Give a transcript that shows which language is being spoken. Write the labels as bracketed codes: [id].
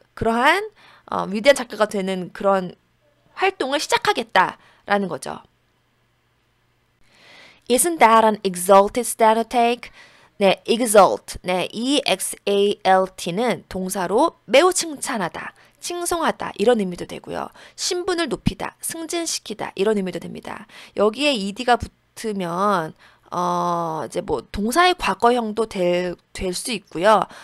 [ko] 그러한 위대한 작가가 되는 그런 활동을 시작하겠다라는 거죠. [en] Isn't that an exalted stenotape? [ko] 네, exalt. 네, exalt는 동사로 매우 칭찬하다, 칭송하다 이런 의미도 되고요. 신분을 높이다, 승진시키다 이런 의미도 됩니다. 여기에 ed가 붙으면 이제 뭐 동사의 과거형도 될 수 있고요.